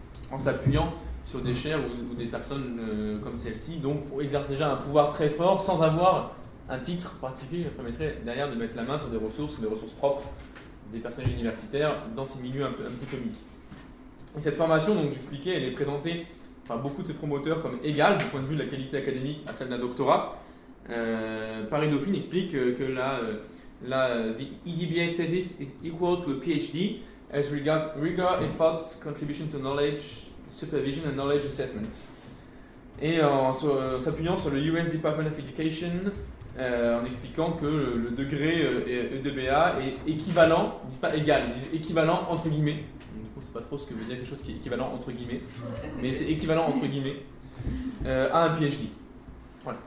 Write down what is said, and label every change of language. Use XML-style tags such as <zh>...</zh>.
<fr>en s'appuyant sur des chaires ou des personnes comme celle-ci, donc pour exercer déjà un pouvoir très fort sans avoir un titre particulier qui permettrait derrière de mettre la main sur des ressources propres des personnels universitaires dans ces milieux un petit peu mixtes. Et cette formation, donc j'expliquais, elle est présentée par beaucoup de ses promoteurs comme égale du point de vue de la qualité académique à celle d'un doctorat. Paris Dauphine explique que</fr> <en>the EDBA thesis is equal to a PhD as regards rigor, effort, contribution to knowledge, supervision and knowledge assessment.</en> <fr>Et en s'appuyant sur le US Department of Education, en expliquant que le degré EDBA est équivalent, ils disent pas égal, ils disent équivalent entre guillemets. Du coup, c'est pas trop ce que veut dire quelque chose qui est équivalent entre guillemets, mais c'est équivalent entre guillemets à un PhD. Voilà.</fr>